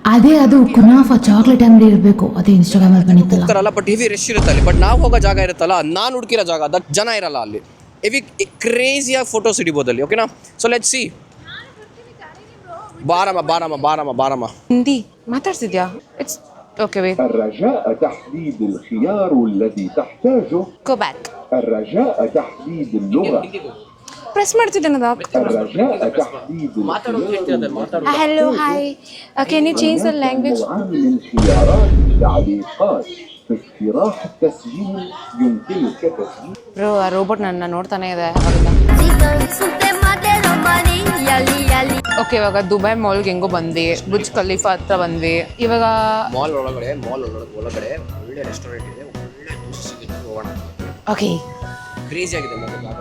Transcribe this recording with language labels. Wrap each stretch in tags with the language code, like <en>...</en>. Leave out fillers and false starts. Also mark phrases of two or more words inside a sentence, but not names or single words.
<kn>ಅದು ಕುನಾಫಾ ಚಾಕ್ಲೇಟ್ ಅಂಗಡಿ ಇರಬೇಕು. ಅದೇ ಇನ್ಸ್ಟಾಗ್ರಾಮ್ ಅಲ್ಲಿ ಬಂದಿತ್ತಲ್ಲ. ಬಟ್</kn> <en>heavy rush</en> <kn>ಇರುತ್ತೆ ಅಲ್ಲಿ. ಬಟ್ ನಾವು ಹೋಗೋ ಜಾಗ ಇರುತ್ತಲ್ಲ, ನಾನು ಹುಡುಕಿರೋ ಜಾಗ, ಅದಕ್ಕೆ ಜನ ಇರಲ್ಲ ಅಲ್ಲಿ. ಹೆವಿ ಕ್ರೇಜಿಯಾಗಿ ಫೋಟೋಸ್ ಹಿಡಿಬೋದು ಅಲ್ಲಿ. ಓಕೆನಾ?</kn> <en>so let's see.</en> <kn>ಬಾರಮ್ಮ ಹಿಂದಿ ಮಾತಾಡ್ತಿದ್ಯಾ?</kn> <en>it's okay.</en> <kn>ವೇಟ್.</kn> <ar>الرجاء تحديد الخيار الذي تحتاجه.</ar> <en>Go back.</en> <ar>الرجاء تحديد اللغة.</ar> <kn>ಪ್ರೆಸ್ ಮಾಡ್ತಿದ್ದೇನೆ ಅದು.</kn> <ar>الرجاء تحديد</ar> <en>Hello hi, can you change the language?</en> <ar>من الخيارات التعليقات في اقتراح التسجيل يمكنك تسجيل.</ar> <kn>ಬ್ರೋ ಆ ರೋಬೋಟ್ ನನ್ನ ನೋಡ್ತಾನೆ ಇದೆ. ಓಕೆ, ಇವಾಗ ದುಬೈ ಮಾಲ್ಗೆ ಹೆಂಗೋ ಬಂದ್ವಿ. ಬುರ್ಜ್ ಖಲೀಫಾ ಹತ್ರ ಬಂದ್ವಿ. ಇವಾಗ ಮಾಲ್ ಒಳಗಡೆ ಒಳ್ಳೆ ರೆಸ್ಟೋರೆಂಟ್ ಇದೆ. ಒಳ್ಳೆ ದೋಸೆ ಸಿಗುತ್ತೆ. ಹೋಗೋಣ. ಓಕೆ. ಕ್ರೇಜಿ ಆಗಿದೆ ಜಾಗ.</kn>